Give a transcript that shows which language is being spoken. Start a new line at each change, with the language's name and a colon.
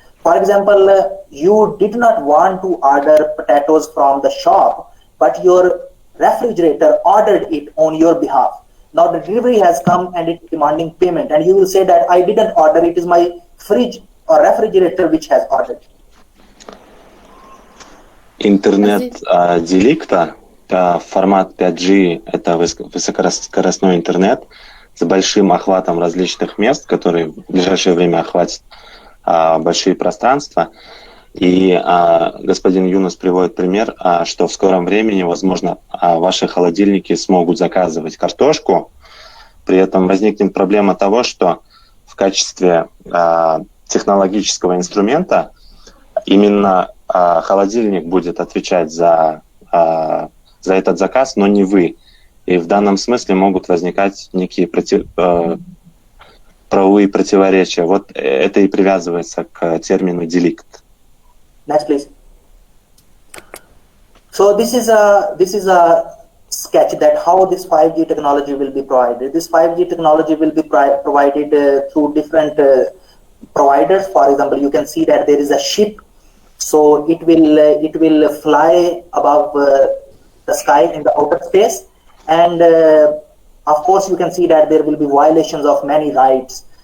English: For example, you did not want to order potatoes from the shop, but your refrigerator ordered it on your behalf. Now the delivery has come and it's demanding payment, and you will say that I didn't order, it is my fridge or refrigerator which has ordered.
Russian: Интернет-деликта, формат 5G, это высокоскоростной интернет с большим охватом различных мест, который в ближайшее время охватит большие пространства. И господин Юнас приводит пример, что в скором времени, возможно, ваши холодильники смогут заказывать картошку. При этом возникнет проблема того, что в качестве технологического инструмента именно холодильник будет отвечать за этот заказ, но не вы. И в данном смысле могут возникать некие правовые противоречия. Вот это и привязывается к термину «деликт».
English: Next, please. So this is a sketch that how this 5G technology will be provided. This 5G technology will be provided through different providers. For example, you can see that there is a ship, so it will fly above the sky in the outer space, and of course you can see that there will be violations of many rights.